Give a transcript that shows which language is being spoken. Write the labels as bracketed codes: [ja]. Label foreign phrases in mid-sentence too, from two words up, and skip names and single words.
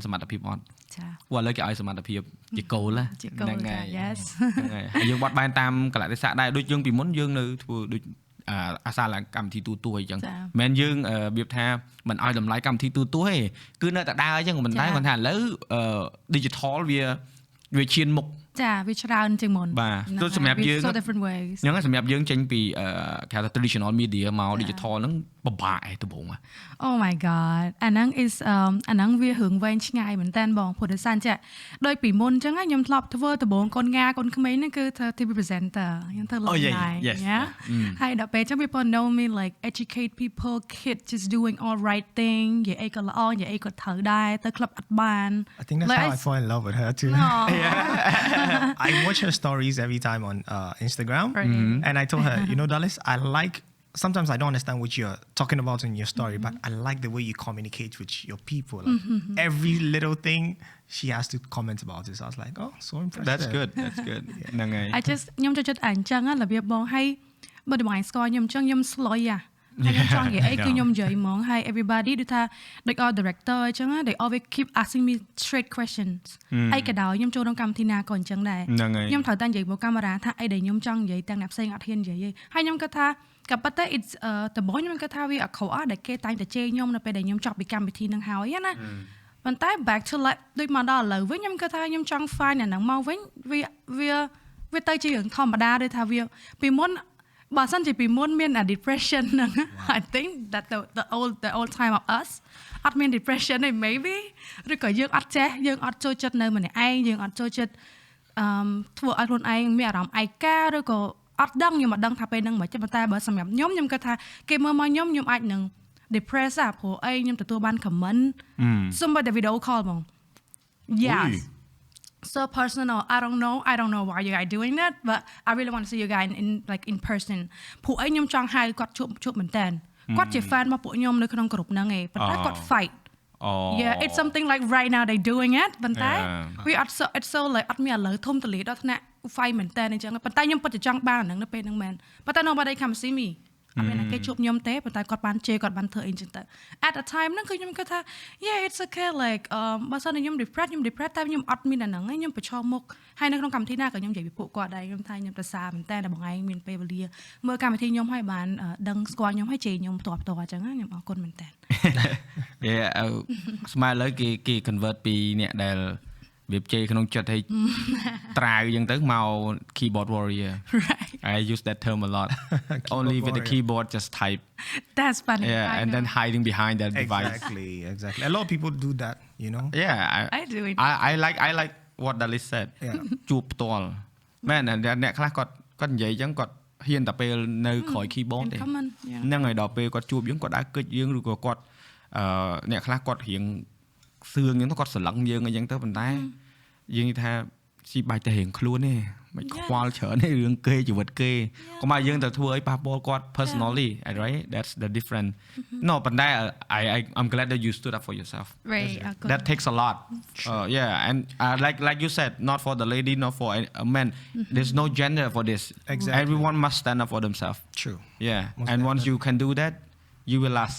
[km] សមត្ថភាពអត់ចាព្រោះឥឡូវគេឲ្យសមត្ថភាពជាគោលហ្នឹងហើយ yes ហើយយើងបត់បែនតាមកលៈទេសៈដែរដូចយើងពីមុនយើងនៅធ្វើដូចអាសាឡើងកម្មវិធីទូទួអញ្ចឹងមិនយើងរបៀបថាមិនឲ្យតម្លៃកម្មវិធីទូទួទេគឺនៅតែដើរអញ្ចឹងប៉ុន្តែគាត់ថាឥឡូវ digital វាឈានមុខចាវាច្រើនជាងមុនបាទទោះសម្រាប់យើងហ្នឹងសម្រាប់យើងចេញពីគេហៅថា [en] traditional media [km] មក digital ហ្នឹងពិបាកឯដំបូង [en] Oh my god [km] អាហ្នឹងវារឿងវែងឆ្ងាយមែនតើបងព្រោះដោយសារចាដូចពីមុនអញ្ចឹងខ្ញុំធ្លាប់ធ្វើដំបូងកូនងាកូនក្មេងហ្នឹងគឺធ្វើ [en] TV presenter [km] ខ្ញុំធ្វើ live ណាហើយដល់ពេលអញ្ចឹង [en] people know me like educate people kids just doing all right thing [km] និយាយអីក៏ល្អនិយាយអីក៏ត្រូវដែរទៅក្លឹបអត់បាន [en] I think that's how I fall in love with her too I watch her stories every time on Instagram and I told her you know Dalis I like sometimes I don't understand what you're talking about in your story but I like the way you communicate with your people like every little thing she has to comment about it so I was like oh so impressive that's good [km] ហ្នឹងហើយ [en] I just [km] ខ្ញុំចូលចិត្តអញ្ចឹងរបៀបបងហើយបើតម្លៃស្គាល់ខ្ញុំអញ្ចឹងខ្ញុំ slow ខ្ញុំចង់និយាយអីគឺខ្ញុំនិយាយហ្មងហើយ everybody ដូចថាដូច [en] all director [km] អញ្ចឹង [en] they always keep asking me straight questions [km] អីក៏ដោយខ្ញុំចូលក្នុងកម្មវិធីណាក៏អញ្ចឹងដែរខ្ញុំត្រូវតែ និយាយមកកាមេរ៉ាថាអីដែលខ្ញុំចង់និយាយទាំងអ្នកផ្សេងអត់ហ៊ាននិយាយទេហើយខ្ញុំគិតថាក៏ប៉ុន្តែ it's ដំបូងខ្ញុំគិតថាវាអក្រក់ដែលគេតែងតែជេរខ្ញុំនៅពេលដែលខ្ញុំចប់ពីកម្មវិ ធីហ្នឹងហើយណាប៉ុន្តែ [en] back to like [km] ដូចមកដល់ឥឡូវវិញខ្ញុំគិតថាខ្ញុំចង់ find អាហ្នឹងមកវិញវាទៅជារឿងធម្មតា ដូចថាវាពីមុនបើសិនជាពីមុនមាន depression ហ្នឹង [en] I think that the old time of us [km] អត់មាន depression ទេ maybe ឬក៏យើងអត់ចេះយើងអត់ចូលចិត្តនៅម្នាក់ឯងយើងអត់ចូលចិត្តធ្វើឲ្យខ្លួនឯងមានអារម្មណ៍ឯកាឬក៏អត់ដឹងខ្ញុំអត់ដឹងថាពេលហ្នឹងមិនប៉ុន្តែបើសម្រាប់ខ្ញុំគិតថាគេមើលមកខ្ញុំអាចនឹង depress ព្រោះអីខ្ញុំទទួលបាន comment សូម្បីតែ [en] video call [km] ហ្មង [en] yes so personal I don't know why you guys doing that but I really want to see you guys in person [km] ពួកឯងខ្ញុំចង់ហៅគាត់ជួបមែនតើគាត់ជា fan របស់ពួកខ្ញុំនៅក្នុងក្រុមហ្នឹងឯង ប៉ុន្តែគាត់ [en] fight yeah it's something like right now they doing it ប៉ុន្តែ we are so it's so like [km] អត់មានឥឡូវធំទលាដល់ថ្នាក់ fight មែនតើអ ញ្ចឹងប៉ុន្តែខ្ញុំពិតជាចង់បានអាហ្នឹងនៅពេលហ្នឹងមែនប៉ុន្តែ [en] nobody come see me [km] អត់មានគេជួបខ្ញុំទេប៉ុន្តែគាត់បានជេរគាត់បានធ្វើអីចឹងទៅ [en] at the time [km] ហ្នឹងគឺខ្ញុំគិតថា [en] yeah it's okay like [km] បើសិនខ្ញុំ depressed តែខ្ញុំអត់មានអាហ្នឹងខ្ញុំប្រឈមមុខហើយនៅក្នុងកម្មវិធីណាក៏ខ្ញុំនិយាយពីពួកគាត់ដែរខ្ញុំថាខ្ញុំប្រសាមែនតើបងឯងមានពេលវេលាមើលកម្មវិធីខ្ញុំហើយបានដឹងស្គាល់ខ្ញុំហើយជេរខ្ញុំផ្ទាល់អញ្ចឹងខ្ញុំអរគុណមែនតើ yeah ស្មើឥឡូវគេ convert ពីអ្នកដែលវាជេរក្នុងចិត្តឲ្យត្រាវអញ្ចឹងទៅមក [en] keyboard warrior right I use that term a lot only with the keyboard just type that's funny yeah and then hiding behind that device exactly a lot of people do that you know yeah I do it I like what Dalis said [km] ជួបផ្ទាល់មែនអ្នកខ្លះគាត់និយាយអញ្ចឹងគាត់ហ៊ានតែពេលនៅក្រោយ keyboard ទេហ្នឹងហើយដល់ពេលគាត់ជួបយើងគាត់ដើរគិតយើងឬក៏គាត់អ្នកខ្លះគាត់រៀងសឿងអញ្ចឹងគាត់ស្រឡឹងយើងអញ្ចឹងទៅប៉ុន្តែយើងនិយាយថាស៊ីបាច់តែរៀងខ្លួនទេមិនខ្វល់ច្រើនទេរឿងគេជីវិតគេកុំឲ្យយើងទៅធ្វើឲ្យប៉ះពាល់គាត់ [en] personally right that's the difference no [km] ប៉ុន្តែ [en] I'm glad that you stood up for yourself right that takes a lot yeah and like you said not for the lady not for a man there's no gender for this exactly everyone must stand up for themselves true yeah and once you can do that you will last